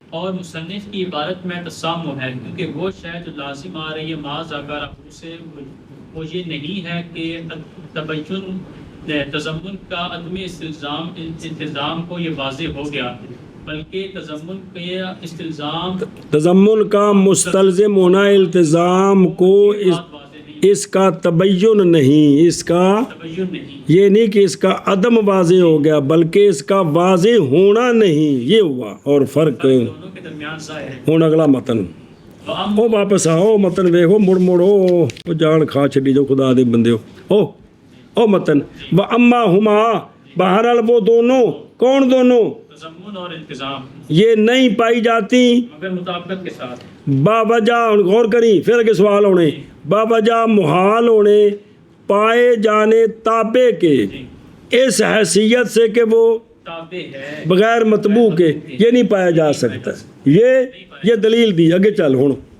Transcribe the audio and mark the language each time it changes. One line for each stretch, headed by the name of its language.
Urdu: اور مصنف کی عبارت میں تسامح ہے کیونکہ وہ شے جو لازم آ رہی ہے ما ذکر سے وہ یہ نہیں ہے کہ تبین تضمن کا عدم التزام کو یہ واضح ہو گیا، بلکہ تضمن کا استلزام تضمن کا مستلزم ہونا التزام کو اس کا تبین نہیں، اس کا تبین نہیں، یہ نہیں کہ اس کا عدم واضح ہو گیا بلکہ اس کا واضح ہونا نہیں، یہ ہوا۔ اور فرق دونوں کے درمیان ظاہر ہے۔
Punjabi: ہوں اگلا متن او واپس آؤ، متن ویکھو، مڑ مڑو او جان کھا چھڈی جو خدا دے بندے ہو او متن و اما ہما،
Urdu: بہرحال وہ دونوں، کون دونوں؟ تضمن اور التزام یہ نہیں پائی جاتی مگر مطابقت کے ساتھ، باوجہ، غور کریں پھر کے سوال ہونے، باوجہ محال ہونے پائے جانے تابع کے، اس حیثیت سے کہ وہ تابع ہے بغیر مطبوع کے، یہ نہیں پایا جا سکتا، یہ دلیل دی، آگے چل ہوں۔